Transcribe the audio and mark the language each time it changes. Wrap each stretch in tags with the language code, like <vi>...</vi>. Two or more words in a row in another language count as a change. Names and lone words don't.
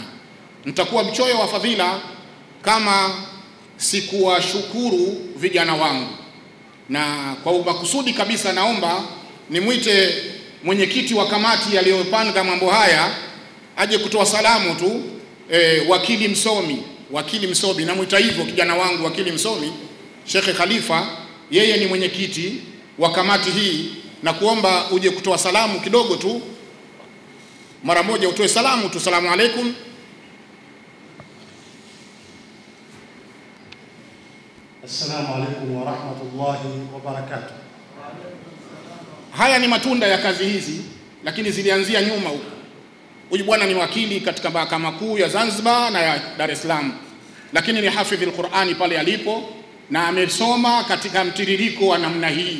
<sw>Nitakuwa mchoyo wa fadhila kama sikuwashukuru vijana wangu, na kwa makusudi kabisa naomba nimwite mwenyekiti wa kamati aliyopanga mambo haya aje kutoa salamu tu. Wakili msomi, namuita hivyo kijana wangu wakili msomi, Sheikh Khalifa, yeye ni mwenyekiti wa kamati hii, na kuomba uje kutoa salamu kidogo tu, mara moja utoe salamu tu.</sw> <ar>سلام عليكم. السلام عليكم ورحمة الله وبركاته.</ar> <sw>Haya ni matunda ya kazi hizi, lakini zilianzia nyuma huko. Huyu bwana ni wakili katika mahakama kuu ya Zanzibar na ya Dar es Salaam, lakini ni hafidhi al-Qur'ani pale alipo, na amesoma katika mtiririko wa namna hii.</sw>